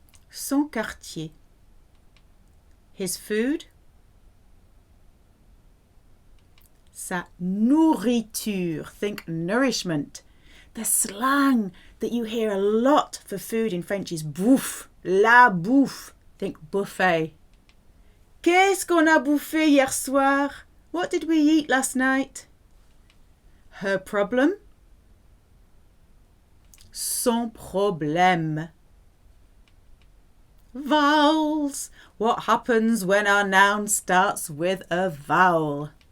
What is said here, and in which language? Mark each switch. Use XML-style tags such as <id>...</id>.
<fr>Son quartier.</fr> <en>His food.</en> <fr>Sa nourriture.</fr> <en>Think nourishment. The slang that you hear a lot for food in French is bouffe. La bouffe. Think buffet.</en> <fr>Qu'est-ce qu'on a bouffé hier soir?</fr> <en>What did we eat last night? Her problem.</en> <fr>Son problème.</fr> <en>Vowels. What happens when our noun starts with a vowel?</en>